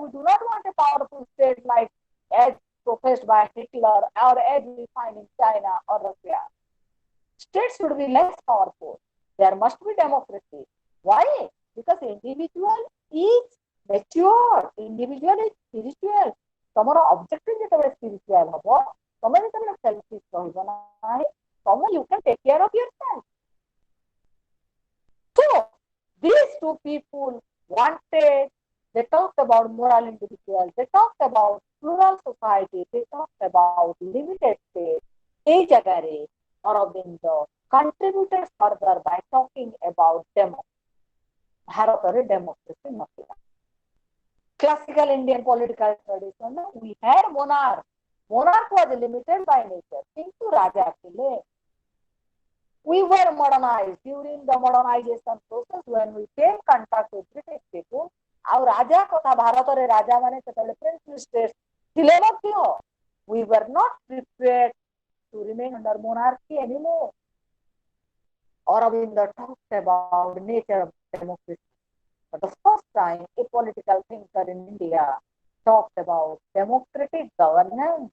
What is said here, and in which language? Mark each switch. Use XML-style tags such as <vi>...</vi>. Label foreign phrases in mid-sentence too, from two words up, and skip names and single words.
<en>We do not want a powerful state like as professed by Hitler or as we find in China or Russia. States should be less powerful. There must be democracy. Why? Because individual is mature, individual is spiritual.</en> <or>ତମର objective ଯେତେବେଳେ spiritual ହବ, ତମେ ଯେତେବେଳେ selfish ରହିବ ନାହିଁ, ତମେ</or> <en>you can take care of yourself. So these two people wanted, they talked about moral individuals, they talked about plural society, they talked about limited state.</en> <bn>এই জায়গায়</bn> <en>Aurobindo contributed further by talking about democracy.</en> <or>ଭାରତରେ democracy ନଥିଲା.</or> <en>Classical Indian political tradition, we had monarch. Monarch was limited by nature.</en> <or>କିନ୍ତୁ ରାଜା ଥିଲେ.</or> <en>We were modernized during the modernization process when we came contact with British people.</en> <or>ଆଉ ରାଜା କଥା ଭାରତରେ ରାଜା ମାନେ ସେତେବେଳେ</or> <en>princely states</en> <or>ଥିଲେ ମଧ୍ୟ.</or> <en>We were not prepared to remain under monarchy anymore. Aurobindo talked about nature of democracy. For the first time, a political thinker in India talked about democratic governance.</en>